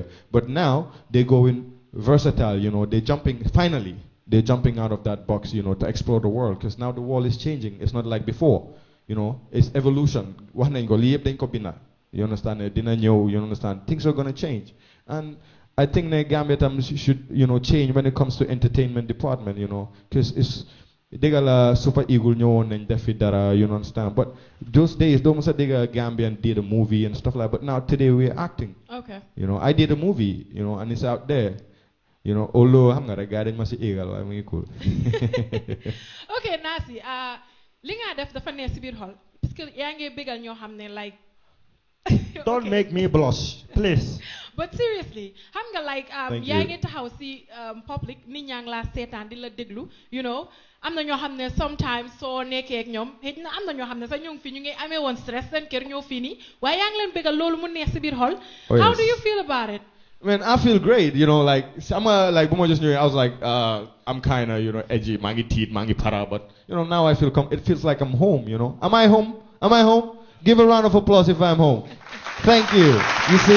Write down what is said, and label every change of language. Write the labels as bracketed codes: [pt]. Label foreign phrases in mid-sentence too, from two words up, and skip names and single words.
[en] But now they're going versatile, you know, they're jumping out of that box, you know, to explore the world, because now the world is changing. It's not like before, you know, it's evolution. You understand? You understand? Things are going to change. And I think the Gambia should, you know, change when it comes to entertainment department, you know, because it's Degala Super Eagle [wo] ñëwoon nañ def fi dara, [en] you understand? But those days, don't say Gambian did a movie and stuff like that. But now today we're acting. Okay. You know, I did a movie, you know, and it's out there. You know, although I'm not a guy that must be eagle, I'm really cool. Okay, Nasi, [wo] li nga def dafa neex ci biir xol [fr] parce que [wo] yaa ngi bégal ñoo xam ne like [en] Don't Okay. make me blush, please. But seriously, [wo] xam nga like [en] Thank [wo] yaa [en] you. [wo] ngi taxaw ci public nit ñaa ngi laa seetaan di la déglu, [en] you know, [wo] am na ñoo xam ne sometimes soo nekkee ak ñoom xëy na am na ñoo xam ne sax ñu ngi fi ñu ngi amee woon stress seen kër ñoo fii nii waaye yaa ngi leen bégal loolu mu neex ci biir xol. [en] Oh, How yes. do you feel about it? Man, I feel great, you know, like, like, Buma just knew, I was like, I'm kind of, you know, edgy, mangi teeth, mangi para, but, you know, now I feel, it feels like I'm home, you know. Am I home? Am I home? Give a round of applause if I'm home. Thank you. You see?